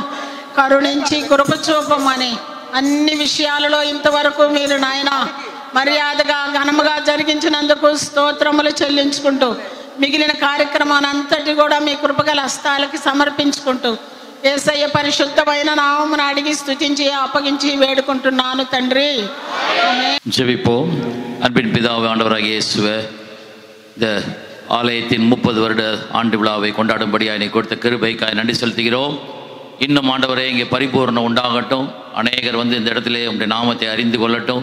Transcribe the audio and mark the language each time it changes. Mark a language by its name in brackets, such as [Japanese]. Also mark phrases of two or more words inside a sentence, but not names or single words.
[Telugu] కరుణించి కృప చూపమని అన్ని విషయాలలో ఇంతవరకు మీరు నాయన మర్యాదగా ఘనముగా జరిగించినందుకు స్తోత్రములు చెల్లించుకుంటూ మిగిలిన కార్యక్రమాన్ని అంతటి కూడా మీ కృపగల హస్తాలకి సమర్పించుకుంటూ యేసయ్య పరిశుద్ధమైన నామమును అడిగి స్తుతించి అప్పగించి வேடுకుంటున్నాను తండ్రి. [Tamil] ஜெபிப்போம். அன்பின் பிதாவே, ஆண்டவராகிய இயேசுவே, இந்த ஆலயத்தின் 30 வருட ஆண்டு விழாவை கொண்டாடும்படியாக என்னை கொடுத்த கிருபைக்காய் நன்றி செலுத்துகிறோம். இன்னும் ஆண்டவரே இங்கே பரிபூர்ணம் உண்டாகட்டும். அநேகர் வந்து இந்த இடத்திலே உங்களுடைய நாமத்தை அறிந்து கொள்ளட்டும்.